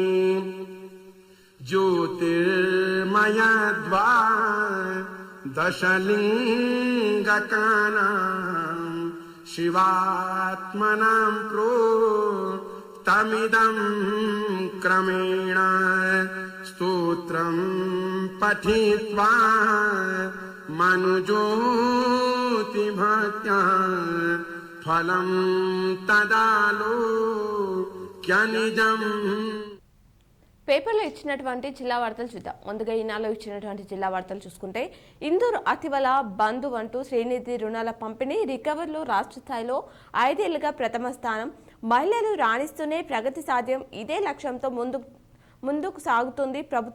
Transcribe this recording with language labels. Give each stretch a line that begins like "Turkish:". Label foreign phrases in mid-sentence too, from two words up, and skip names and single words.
Sanskrit: ज्योतिर्मयद्वादशलिङ्गकानां शिवात्मनां प्रोक्तमिदं क्रमेण स्तोत्रं पठित्वा मनुज्योतिभक्त्या फलं तदालोक्यनिजम्.
Telugu: పేపర్లో ఇచ్చినటువంటి జిల్లా వార్తలు చూద్దాం. ముందుగా ఈనాలో ఇచ్చినటువంటి జిల్లా వార్తలు చూసుకుంటే ఇందూరు అతివల బంధు అంటూ శ్రీనిధి రుణాల పంపిణీ రికవర్లో రాష్ట్ర స్థాయిలో 5 ఏళ్లుగా ప్రథమ స్థానం. మహిళలు రాణిస్తూనే ప్రగతి సాధ్యం, ఇదే లక్ష్యంతో ముందుకు సాగుతుంది ప్రభుత్వ.